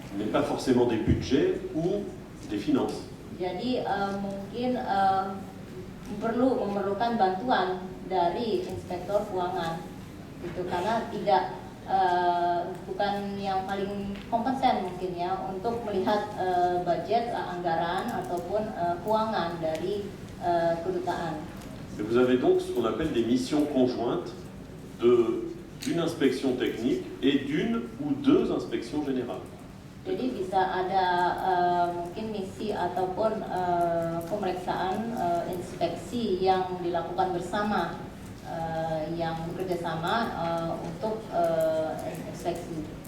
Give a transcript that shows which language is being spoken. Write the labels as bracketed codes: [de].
[fr] mais pas forcément des budgets ou des finances. [id] Jadi mungkin memerlukan bantuan dari inspektor keuangan, gitu, karena tidak bukan yang paling kompeten mungkin ya untuk melihat budget, anggaran ataupun keuangan dari kedutaan. [fr] Et vous avez donc ce qu'on appelle des missions conjointes d'une inspection technique et d'une ou deux inspections générales. [id] Jadi bisa ada mungkin misi ataupun pemeriksaan inspeksi yang dilakukan bersama, yang bekerja sama untuk inspeksi.